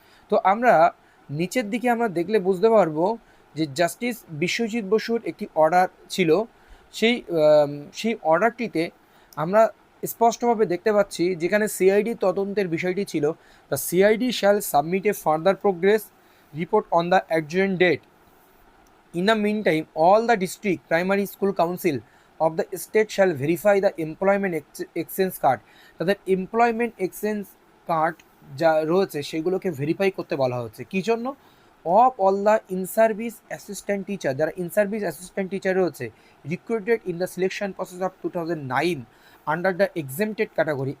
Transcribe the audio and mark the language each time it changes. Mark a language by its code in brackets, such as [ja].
[bn] তো আমরা নিচের দিকে আমরা দেখলে বুঝতে পারবো যে জাস্টিস বিশ্বজিৎ বসুর একটি অর্ডার ছিল। সেই অর্ডারটিতে আমরা স্পষ্টভাবে দেখতে পাচ্ছি যেখানে সিআইডি তদন্তের বিষয়টি ছিল, [en] The CID shall submit a further progress report on the adjacent date. In the meantime, all the district primary school council of the state shall verify the employment exchange card. [bn] তাদের employment exchange card যা রয়েছে সেগুলোকে verify করতে বলা হচ্ছে। কী জন্য? [en] of all the in service assistant teacher, [bn] যারা in service assistant teacher রয়েছে [en] Recruited in the selection process of 2009 under the exempted category.